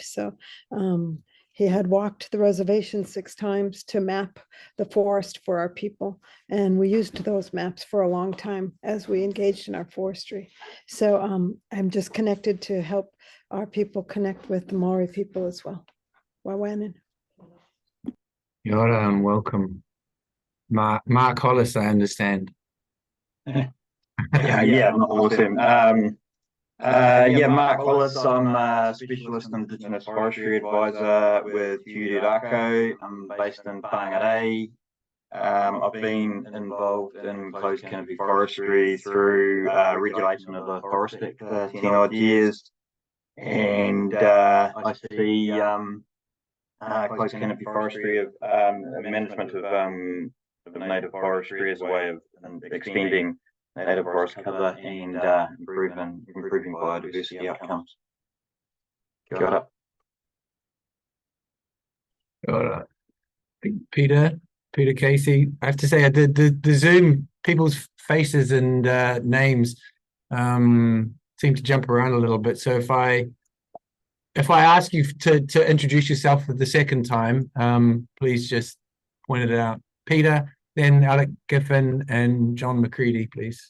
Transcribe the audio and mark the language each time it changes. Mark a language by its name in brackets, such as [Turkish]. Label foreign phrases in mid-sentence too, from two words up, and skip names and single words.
[English] So he had walked the reservation 6 times to map the forest for our people. And we used those maps for a long time as we engaged in our forestry. So I'm just connected to help our people connect with the Maori people as well. Wawanan. [Māori] Kia ora [English] and welcome. Mark Hollis, I understand. Yeah, awesome. Mark Hollis, I'm a specialist Indigenous forestry advisor with Aotearoa. I'm based in Whangarei. I've been involved in closed canopy forestry through regulation of the Forest Act for 10 odd years. And I see closed canopy forestry of management of native forestry as a way of extending native forest cover and improving biodiversity outcomes. [Māori] Kia ora. Kia ora. [English] Peter Casey. I have to say, the Zoom people's faces and names seem to jump around a little bit. So if I ask you to introduce yourself for the second time, please just point it out. Peter, then Alec Giffen and John McCready, please.